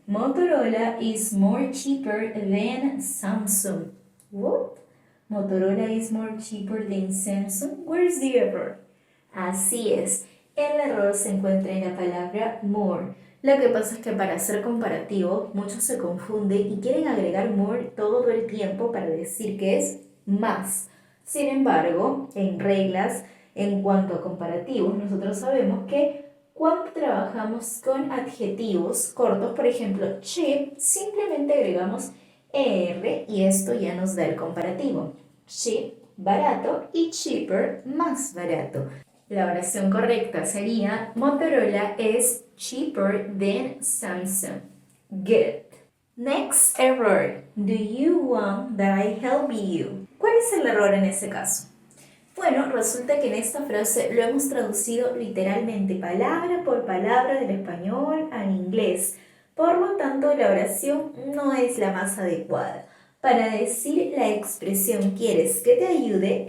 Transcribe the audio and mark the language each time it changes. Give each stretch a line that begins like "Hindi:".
English: Motorola is more cheaper than Samsung. What? Motorola is more cheaper than Samsung? Where's the error?
Spanish: Así es, el error se encuentra en la palabra more. Lo que pasa es que para hacer comparativo, muchos se confunden y quieren agregar more todo el tiempo para decir que es más. Sin embargo, en reglas, en cuanto a comparativos, nosotros sabemos que cuando trabajamos con adjetivos cortos, por ejemplo, cheap, simplemente agregamos er y esto ya nos da el comparativo. Cheap, barato, y cheaper, más barato. La oración correcta sería
English: Motorola is cheaper than Samsung.
Spanish: Good.
English: Next error. Do you want that I help you?
Spanish: ¿Cuál es el error en ese caso? Bueno, resulta que en esta frase lo hemos traducido literalmente palabra por palabra del español al inglés. Por lo tanto, la oración no es la más adecuada. Para decir la expresión ¿quieres que te ayude?